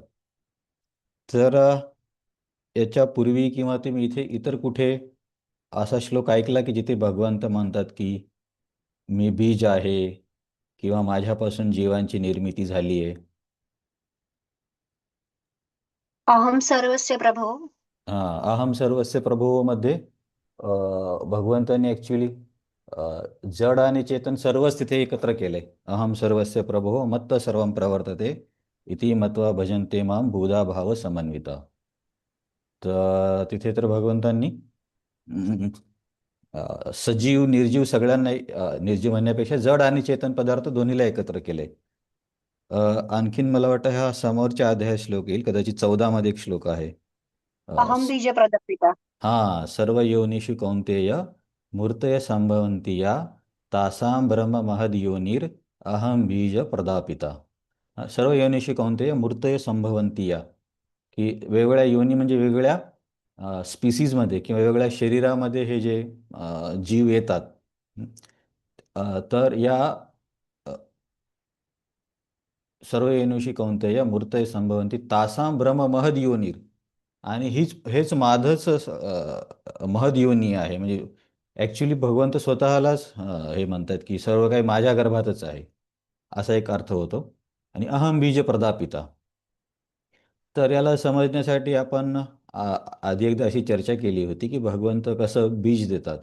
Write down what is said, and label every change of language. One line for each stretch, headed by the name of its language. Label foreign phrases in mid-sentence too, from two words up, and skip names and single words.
Marathi: तर याच्यापूर्वी किंवा तुम्ही इथे इतर कुठे असा श्लोक ऐकला की जिथे भगवंत म्हणतात की मी बीज आहे किंवा माझ्यापासून जीवांची निर्मिती झाली आहे?
Sanskrit: अहम सर्वस्य प्रभो. अहम सर्वस्य प्रभोमध्ये
Marathi: भगवंतांनी ॲक्च्युली जड आणि चेतन सर्वच तिथे एकत्र केले.
Sanskrit: अहम सर्वस्य प्रभो मत्त सर्वं प्रवर्तते इति मत्वा भजन्ते मां बहुधा भाव समन्विता.
Marathi: तर तिथे तर भगवंतांनी अं, सजीव निर्जीव सगळ्यांना निर्जीव म्हणण्यापेक्षा जड आणि चेतन पदार्थ दोन्हीला एकत्र केले. आणखीन मला वाटतं हा समोरच्या अध्याय श्लोक येईल, कदाचित 14 मध्ये एक श्लोक आहे.
Sanskrit: अहम बीज प्रदपिता. हा सर्व योनिषु कौंतेय मूर्तय संभवन्ति या तासां ब्रह्म महद योनिर अहम बीज प्रदापिता. सर्व योनिषु कौंतेय मूर्तय संभवन्ति या,
Marathi: की वेगवेगळ्या योनी म्हणजे वेगवेगळ्या स्पीसीजमध्ये किंवा वेगवेगळ्या शरीरामध्ये हे जे जीव येतात. तर या
Sanskrit: अ, सर्व योनिषु कौंतेय मूर्तय संभवन्ति तासां ब्रह्म महद योनिर,
Marathi: आणि हेच माझंच
Sanskrit: महद योनी
Marathi: आहे. म्हणजे ॲक्च्युली भगवंत स्वतःलाच हे म्हणतात की सर्व काही माझ्या गर्भातच आहे, असा एक अर्थ होतो.
Sanskrit: आणि अहम बीज प्रदापिता.
Marathi: तर याला समजण्यासाठी आपण आधी एकदा अशी चर्चा केली होती की भगवंत कसं बीज देतात.